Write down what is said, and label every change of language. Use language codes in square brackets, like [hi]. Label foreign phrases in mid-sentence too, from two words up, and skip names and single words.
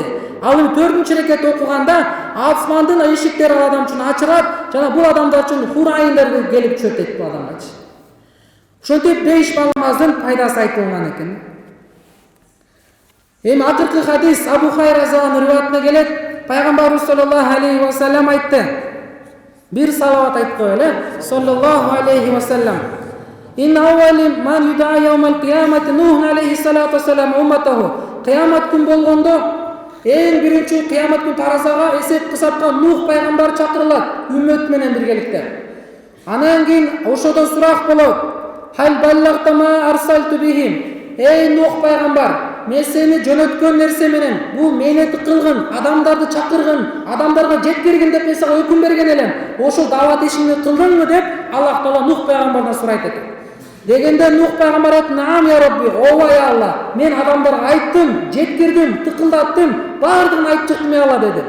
[ky] Ал 4-чү рекетте окуганда асмандын эшиктери ал адам үчүн ачылат жана бул адамдар үчүн хурайындар келип түшөт дейт бул адамга. Ошентип 5 намаздын пайдасы айтылган экен. Эми акыркы хадис Абу Хурайра разияллаху риваятына келет. Пайгамбарыбыз [ar] صلى الله عليه وسلم [ky] айтты. Bir salavat aytып коелу. [ar] صلى الله عليه وسلم. إن أول من يدعى يوم القيامة نوح عليه الصلاة والسلام أمته. [ky] кыямат күн болгондо эң биринчи кыямат күн таразага эсеп кысапка Нух пайгамбар чакырылат үммөт менен биргеликте. Анан кийин ошодо сурак болот. [ar] هل بلغت ما أرسلت بهم. [ky] Эй Нух пайгамбар, мен сени жөнөткөн нерсе менен бул мейнети кылгын, адамдарды чакыргын, адамдарга жеткиргин деп мен сага өкүм берген элем. Ошол даават ишиңди кылдыңбы деп Аллах Таала Нух пайгамбардан сурайт экен. Дегенде Нух пайгамбар айтты: [ar] "نعم يا رب, [ky] ооба я Алла, мен адамдарга айттым, жеткирдим, тыкылдаттым, баардыгын айтып чыктым я Алла" деди.